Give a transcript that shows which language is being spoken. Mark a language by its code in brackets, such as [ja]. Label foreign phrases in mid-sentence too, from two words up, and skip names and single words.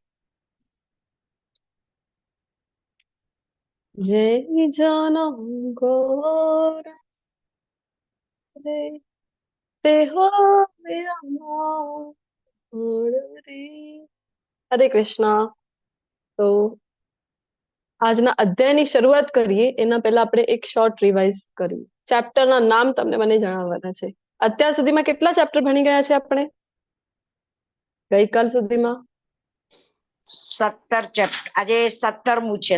[hi] जय जानम गौर जय ते हो मेरा मोर रे। हरे कृष्णा। [gu] तो આજના અધ્યાયની શરૂઆત કરીએ એના પહેલા આપણે એક શોર્ટ રિવાઇઝ કરીએ. ચેપ્ટરના નામ તમને મને જણાવવાના છે. અત્યાર સુધીમાં કેટલા ચેપ્ટર ભણી ગયા છે આપણે ગઈકાલ સુધીમાં? 17 ચેપ્ટર, આજે 17મું છે.